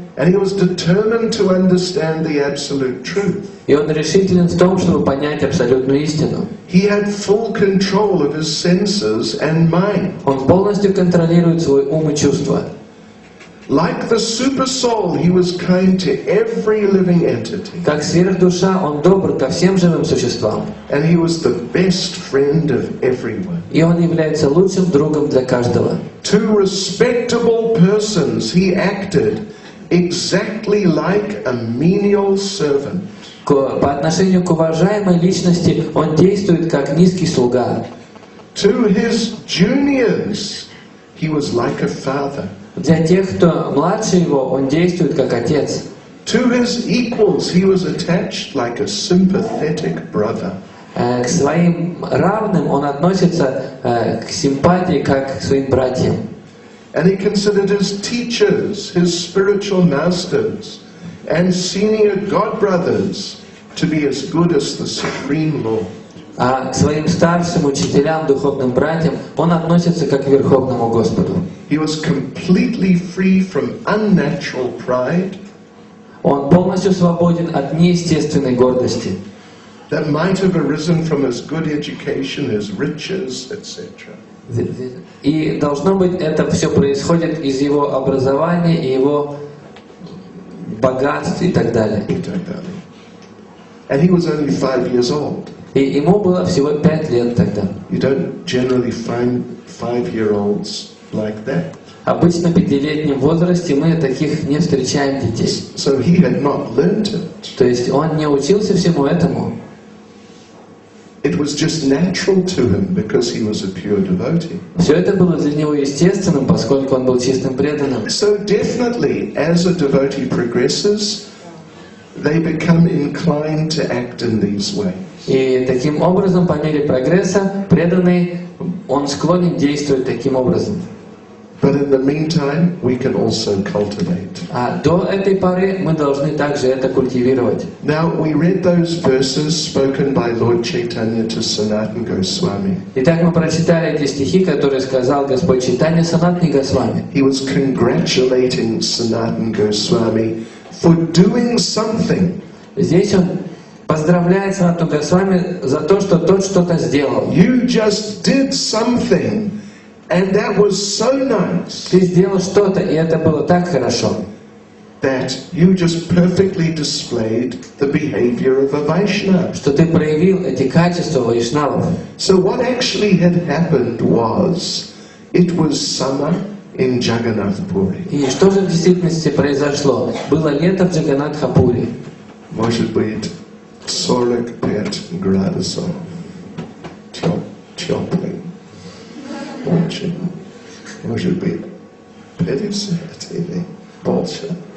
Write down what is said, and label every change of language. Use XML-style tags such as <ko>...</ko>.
<en>And he was determined to understand the absolute truth.</en> <ru>И он решителен в том, чтобы понять абсолютную истину.</ru> <en>He had full control of his senses and mind.</en> <ru>Он полностью контролирует свой ум и чувства.</ru> <en>Like the super soul, he was kind to every living entity.</en> <ru>Как сверхдуша, он добр ко всем живым существам.</ru> <en>And he was the best friend of everyone.</en> <ru>И он является лучшим другом для каждого.</ru> <en>To respectable persons, he acted exactly like a menial servant.</en> <ru>По отношению к уважаемой личности он действует как низкий слуга.</ru> <en>To his juniors, he was like a father.</en> <ru>Для тех, кто младше его, он действует как отец.</ru> <en>To his equals, he was attached like a sympathetic brother.</en> <ru>К своим равным он относится к симпатии, как к своим братьям.</ru> <en>And he considered his teachers, his spiritual masters, and senior godbrothers to be as good as the Supreme Lord.</en> <ru>А к своим старшим учителям, духовным братьям, он относится как к Верховному Господу.</ru> <en>He was completely free from unnatural pride.</en> <ru>Он полностью свободен от неестественной гордости.</ru> <en>That might have arisen from his good education, his riches, etc.</en> <ru>И должно быть, это все происходит из его образования и его богатств и так далее.</ru> <en>And he was only 5 years old.</en> <ru>И ему было всего 5 лет тогда.</ru> <en>You don't generally find 5-year-olds like that.</en> <ru>Обычно в 5-летнем возрасте мы таких не встречаем детей.</ru> <en>So he had not learned it.</en> <ru>То есть он не учился всему этому.</ru> <en>It was just natural to him because he was a pure devotee.</en> <ru>Все это было для него естественным, поскольку он был чистым преданным.</ru> <en>So definitely, as a devotee progresses, they become inclined to act in these ways.</en> <ru>И таким образом, по мере прогресса, преданный, он склонен действовать таким образом.</ru> <en>But in the meantime, we can also cultivate.</en> <ru>А до этой поры мы должны также это культивировать.</ru> <en>Now, we read those verses spoken by Lord Chaitanya to Sanatana Goswami.</en> <ru>Итак, мы прочитали эти стихи, которые сказал Господь Чайтанья Санатане Госвами.</ru> <en>He was congratulating Sanatana Goswami for doing something.</en> <ru>Здесь он поздравляет Санатану Госвами за то, что тот что-то сделал.</ru> <en>You just did something. And that was so nice.</en> <ru>Ты сделал что-то, и это было так хорошо.</ru> <en>that you just perfectly displayed the behavior of a Vaishnava.</en> <ru>что ты проявил эти качества вайшнавов.</ru> <en>So what actually had happened was, it was summer in Jagannath Puri.</en> <ru>И что же в действительности произошло? Было лето в Джаганнатхапуре. Может быть, 45 градусов. Теплый. Очень. Может быть, 50 или больше.</ru>